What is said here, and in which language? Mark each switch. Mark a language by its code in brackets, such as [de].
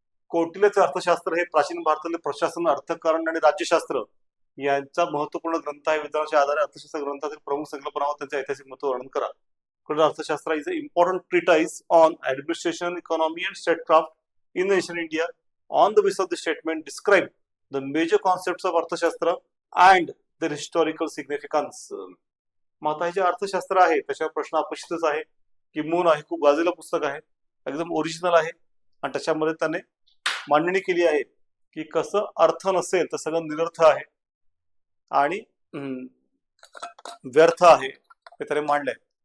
[mr] कौटिल्याचे अर्थशास्त्र हे प्राचीन भारतातील प्रशासन, अर्थकारण आणि राज्यशास्त्र यांचा महत्वपूर्ण ग्रंथ आहे. विधानाच्या आधारे अर्थशास्त्र ग्रंथातील प्रमुख संकल्पना व त्यांचे ऐतिहासिक महत्व वर्णन करा. [en] Arthashastra is a important treatise on administration, economy and statecraft in the ancient India. On the basis of the statement, describe the major concepts of Arthashastra and their historical significance. [mr] मग आता हे जे अर्थशास्त्र आहे त्याच्यावर प्रश्न अपेक्षितच आहे. किंबहुना आहे, खूप गाजलेलं पुस्तक आहे, एकदम ओरिजिनल आहे आणि त्याच्यामध्ये त्याने मांडणी केली आहे की कसं अर्थ नसेल तर सगळं निरर्थ आहे आणि व्यर्थ आहे हे त्याने मांडलंय.